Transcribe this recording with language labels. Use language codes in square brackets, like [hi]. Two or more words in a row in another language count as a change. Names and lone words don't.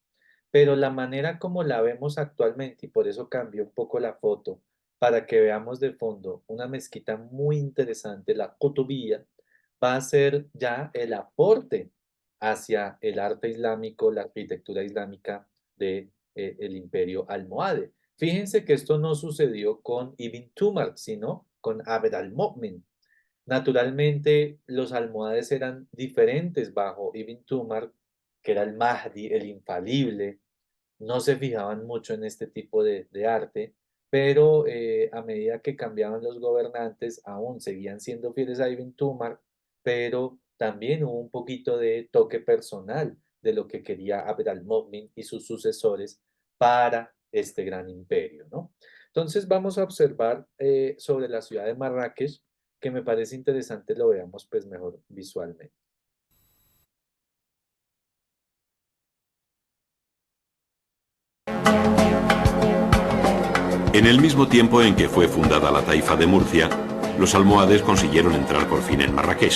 [es] Pero la manera como la vemos actualmente, y por eso cambió un poco la foto, para que veamos de fondo una mezquita muy interesante, la Qutubiyya, va a ser ya el aporte hacia el arte islámico, la arquitectura islámica de, el imperio almohade. Fíjense que esto no sucedió con Ibn Tumar, sino con Abd al-Mu'min. Naturalmente, los almohades eran diferentes bajo Ibn Tumar, que era el Mahdi, el infalible. No se fijaban mucho en este tipo de arte, pero a medida que cambiaban los gobernantes, aún seguían siendo fieles a Ibn Tumar, pero también hubo un poquito de toque personal de lo que quería Abd al-Mu'min y sus sucesores para este gran imperio, ¿no? Entonces vamos a observar sobre la ciudad de Marrakech, que me parece interesante lo veamos pues mejor visualmente. En el mismo tiempo en que fue fundada la taifa de Murcia, los almohades consiguieron entrar por fin en Marrakech.